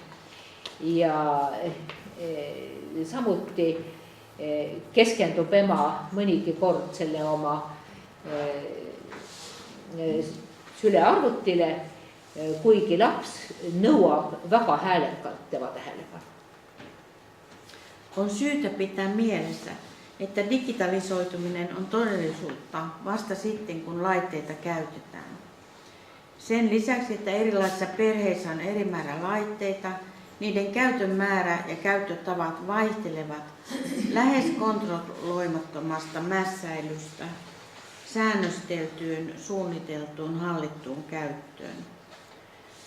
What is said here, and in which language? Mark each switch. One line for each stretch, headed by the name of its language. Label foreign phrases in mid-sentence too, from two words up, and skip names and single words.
Estonian: Ja samuti keskendub ema mõnigi kord selle oma sülearvutile, kuigi laps nõuab väga häälekalt tema tähelepanu.
Finnish: On syytä pitää mielessä, että digitalisoituminen on todellisuutta vasta sitten, kun laitteita käytetään. Sen lisäksi, että erilaisissa perheissä on eri määrä laitteita, niiden käytön määrä ja käyttötavat vaihtelevat lähes kontrolloimattomasta mässäilystä säännösteltyyn, suunniteltuun, hallittuun käyttöön.